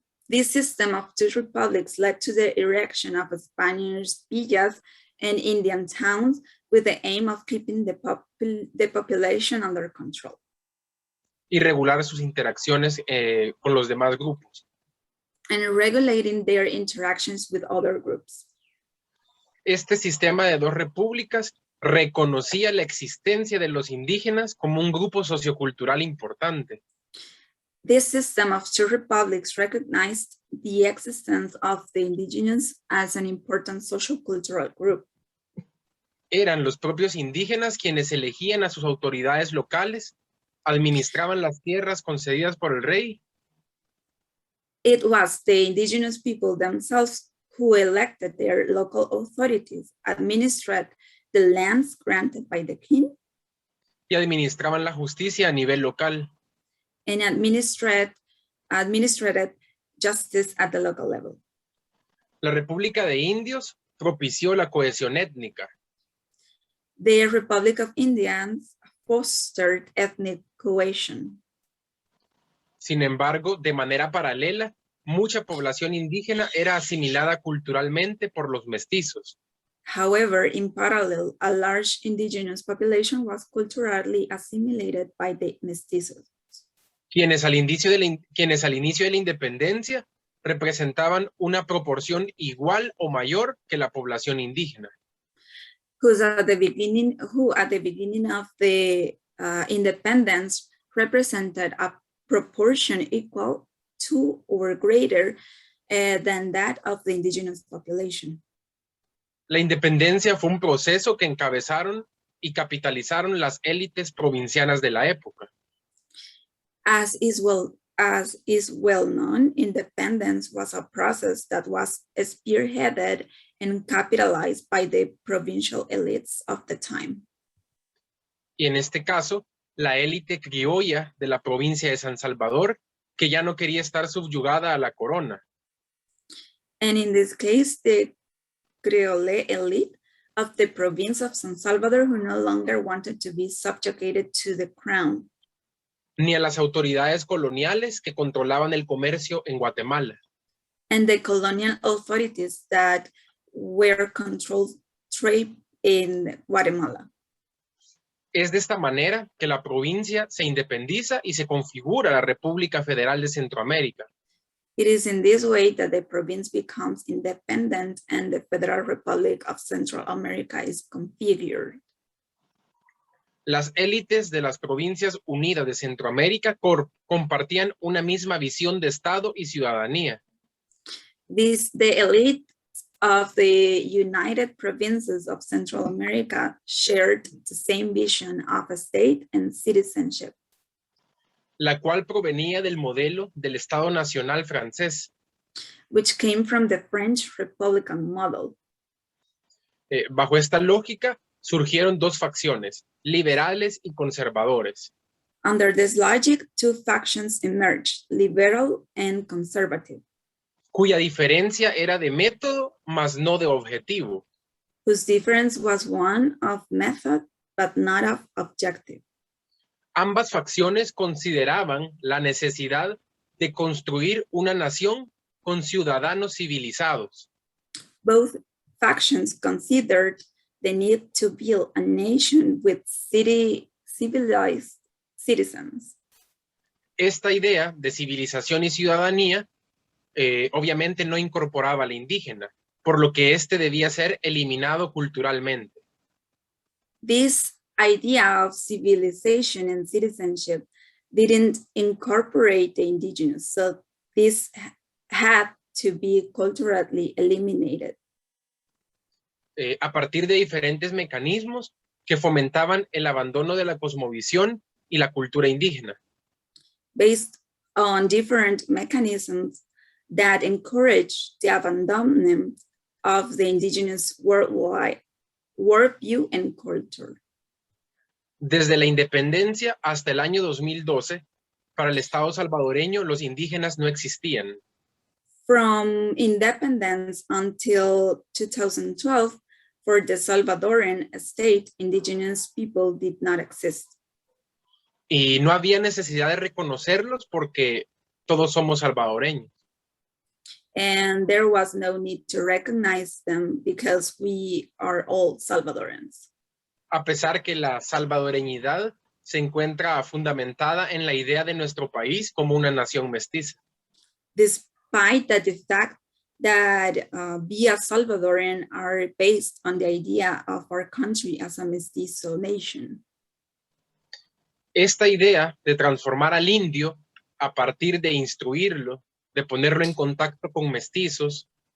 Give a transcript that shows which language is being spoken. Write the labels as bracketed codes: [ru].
[en] This system of 2 republics led to the erection of Spanish villas and Indian towns with the aim of keeping the population under control. [es] Y regular sus interacciones con los demás grupos. [en] And regulating their interactions with other groups. [es] Este sistema de 2 repúblicas reconocía la existencia de los indígenas como un grupo sociocultural importante. [en] This system of 2 republics recognized the existence of the indigenous as an important social cultural group. [es] Eran los propios indígenas quienes elegían a sus autoridades locales, administraban las tierras concedidas por el rey. [en] It was the indigenous people themselves who elected their local authorities, administered the lands granted by the king, [es] y administraban la justicia a nivel local. [en] and administered justice at the local level. [es] La República de Indios propició la cohesión étnica. [en] The Republic of Indians fostered ethnic cohesion. [es] Sin embargo, de manera paralela, mucha población indígena era asimilada culturalmente por los mestizos. [en] However, in parallel, a large indigenous population was culturally assimilated by the mestizos, [es] Quienes al inicio de la independencia representaban una proporción igual o mayor que la población indígena. [en] who at the beginning of the independence represented a proportion equal to or greater than that of the indigenous population. [es] La independencia fue un proceso que encabezaron y capitalizaron las élites provincianas de la época. [en] As is well known, independence was a process that was spearheaded and capitalized by the provincial elites of the time. [es] Y en este caso, la élite criolla de la provincia de San Salvador, que ya no quería estar subyugada a la corona. [en] And in this case, the Creole elite of the province of San Salvador, who no longer wanted to be subjugated to the crown, [es] Ni a las autoridades coloniales que controlaban el comercio en Guatemala. [en] and the colonial authorities that were controlled trade in Guatemala. [es] Es de esta manera que la provincia se independiza y se configura la República Federal de Centroamérica. [en] It is in this way that the province becomes independent and the Federal Republic of Central America is configured. [es] Las élites de las Provincias Unidas de Centroamérica compartían una misma visión de Estado y ciudadanía. [en] The elite of the United Provinces of Central America shared the same vision of a state and citizenship, [es] la cual provenía del modelo del Estado Nacional francés. [en] which came from the French Republican model. [es] Bajo esta lógica surgieron 2 facciones, liberales y conservadores. [en] Under this logic, two factions emerged, liberal and conservative, [es] cuya diferencia era de método, mas no de objetivo. [en] whose difference was one of method, but not of objective. [es] Ambas facciones consideraban la necesidad de construir una nación con ciudadanos civilizados, [en] Both factions considered the need to build a nation with civilized citizens. [es] Esta idea de civilización y ciudadanía obviamente no incorporaba a la indígena, por lo que éste debía ser eliminado culturalmente. [en] This idea of civilization and citizenship didn't incorporate the indigenous, so this had to be culturally eliminated. [es] A partir de diferentes mecanismos que fomentaban el abandono de la cosmovisión y la cultura indígena. [en] Based on different mechanisms that encourage the abandonment of the indigenous worldwide worldview and culture. [es] Desde la independencia hasta el año 2012, para el Estado salvadoreño los indígenas no existían. [en] From independence until 2012, for the Salvadoran state, indigenous people did not exist. [es] Y no había necesidad de reconocerlos porque todos somos salvadoreños. [en] And there was no need to recognize them because we are all Salvadorans. [es] A pesar que la salvadoreñidad se encuentra fundamentada en la idea de nuestro país como una nación mestiza. [en] Despite the fact that we as Salvadoran are based on the idea of our country as a mestizo nation. [es] Esta idea de transformar al indio a partir de instruirlo, de ponerlo en contacto con mestizos,